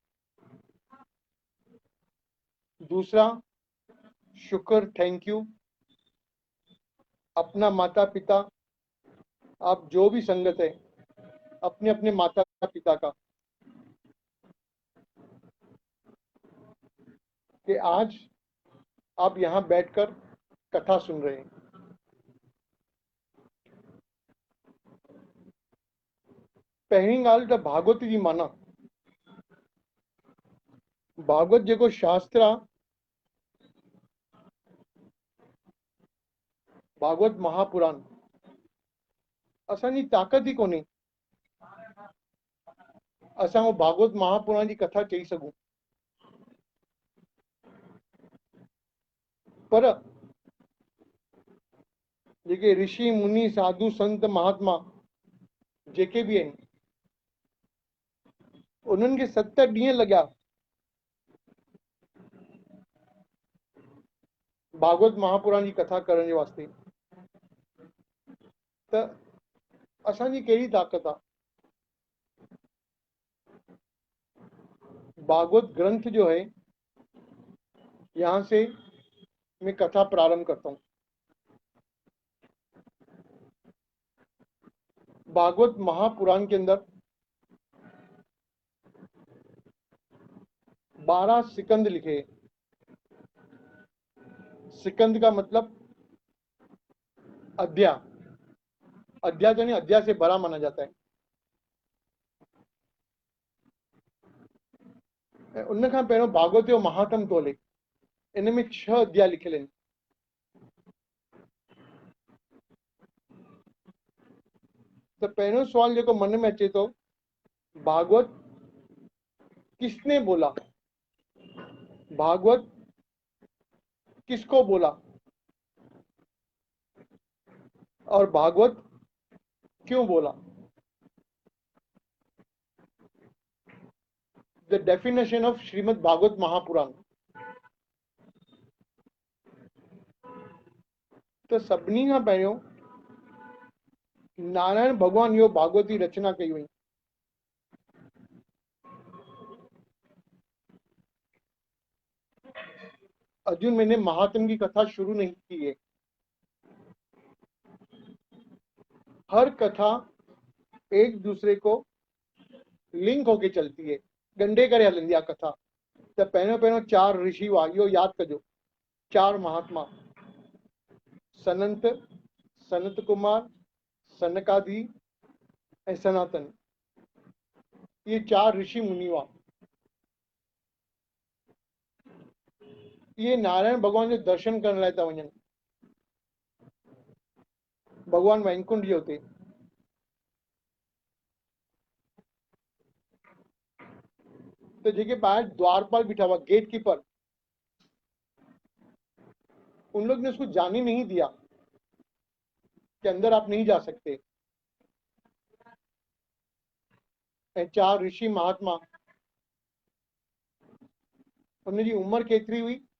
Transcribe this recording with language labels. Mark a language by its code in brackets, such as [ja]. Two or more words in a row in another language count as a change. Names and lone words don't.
[hi] दूसरा शुक्र, [en] thank you [hi] अपना माता पिता, आप जो भी संगत है अपने अपने माता पिता का, कि आज आप यहाँ बैठकर कथा सुन रहे हैं। [sd] पहिरीं ॻाल्हि त भागवत जी माना। भागवत जेको शास्त्र आहे, भागवत महापुराण, असांजी ताक़त ई कोन्हे असां उहो भागवत महापुराण जी कथा चई सघूं। पर जेके ऋषि मुनि साधु संत महात्मा जेके बि आहिनि उन्हनि खे 7 ॾींहं लॻा भागवत महापुराण जी कथा करण जे वास्ते। त असांजी कहिड़ी ताक़त आहे? [hi] भागवत ग्रंथ जो है, यहां से मैं कथा प्रारंभ करता हूं। भागवत महापुराण के अंदर 12 सिकंद लिखे। सिकंद का मतलब अध्याय, अध्याय यानी अध्याय से भरा माना जाता है। [sd] उन खां पहिरियों भागवत जो महात्म तोले, इन में 6 अध्याय लिखियल आहिनि। तो पहिरियों सवाल जेको मन में अचे तो, भागवत [hi] किसने बोला? भागवत किसको बोला? और भागवत क्यों बोला? [en] the definition of श्रीमद् भागवत महापुराण। [sd] तो सभिनी खां पहिरियों नारायण भगवान यो भागवत जी रचना कई हुई। [hi] अर्जुन, मैंने महात्म की कथा शुरू नहीं की है। हर कथा एक दूसरे को लिंक होके चलती है, [sd] गंढे करे हलंदी आहे कथा। त पहिरियों पहिरियों 4 ऋषि हुआ, इहो यादि कजो। 4 महात्मा, सनंत, सनत कुमार, सनकादि ऐं सनातन, ये 4 ऋषि मुनि हुआ। ये नारायण भगवान जो दर्शन करण लाइ था वञनि। भगवान वैकुंठ जे हुते। [hi] तो [sd] जेके ॿाहिरि द्वारपाल बीठा हुआ, [en] gate keeper, [hi] उन लोग ने उसको जाने नहीं दिया कि अंदर आप नहीं जा सकते। 4 ऋषि महात्मा, उनकी उम्र केतरी हुई?